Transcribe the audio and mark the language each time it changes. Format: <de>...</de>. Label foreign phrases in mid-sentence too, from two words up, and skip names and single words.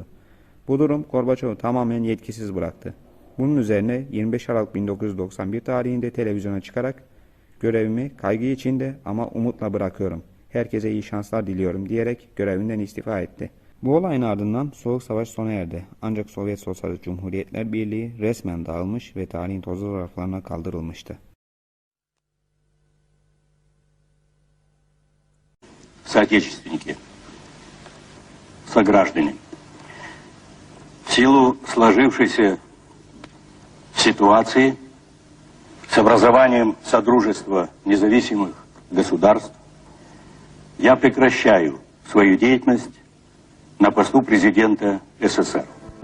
<tr>Bu durum Gorbaçov'u tamamen yetkisiz bıraktı. Bunun üzerine 25 Aralık 1991 tarihinde televizyona çıkarak "Görevimi kaygı içinde ama umutla bırakıyorum. Herkese iyi şanslar diliyorum" diyerek görevinden istifa etti. Bu olayın ardından Soğuk Savaş sona erdi. Ancak Sovyet Sosyalist Cumhuriyetler Birliği resmen dağılmış ve tarihin tozlu raflarına kaldırılmıştı.</tr> <ru>Соотечественники, сограждане, в силу сложившейся ситуации с образованием Содружества независимых государств я прекращаю свою деятельность на посту президента СССР.</ru>